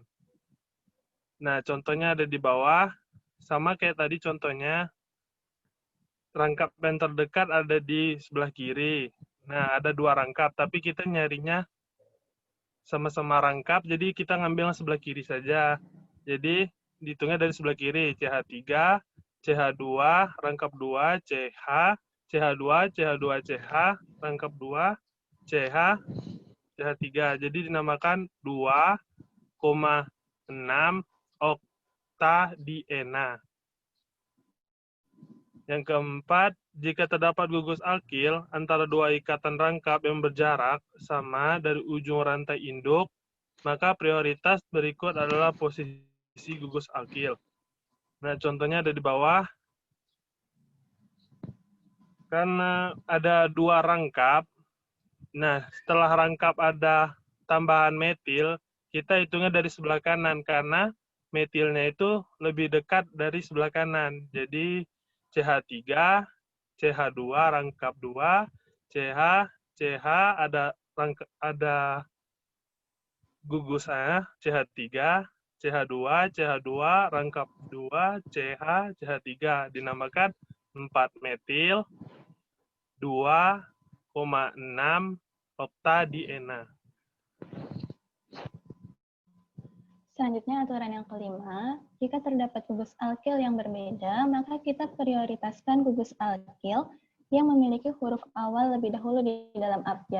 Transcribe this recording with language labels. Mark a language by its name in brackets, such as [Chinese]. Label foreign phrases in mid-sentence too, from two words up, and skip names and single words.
[Indonesian] Nah, contohnya ada di bawah. Sama kayak tadi contohnya, rangkap yang terdekat ada di sebelah kiri. Nah, ada dua rangkap, tapi kita nyarinya sama-sama rangkap, jadi kita ngambil yang sebelah kiri saja. Jadi, dihitungnya dari sebelah kiri, CH3, CH2, rangkap 2, CH, CH2, CH2, CH, rangkap 2, CH, CH3. Jadi dinamakan 2,6 oktadiena. Yang keempat, jika terdapat gugus alkil antara dua ikatan rangkap yang berjarak sama dari ujung rantai induk, maka prioritas berikut adalah posisi gugus alkil. Nah, contohnya ada di bawah. Karena ada dua rangkap, nah setelah rangkap ada tambahan metil, kita hitungnya dari sebelah kanan karena metilnya itu lebih dekat dari sebelah kanan. Jadi CH3, CH2 rangkap 2, CH, CH ada gugusnya CH3, CH2, CH2 rangkap 2, CH, CH3 dinamakan 4 metil 2,6 oktadiena. Selanjutnya aturan yang kelima, jika terdapat gugus alkil yang berbeda, maka kita prioritaskan gugus alkil yang memiliki huruf awal lebih dahulu di dalam abjad.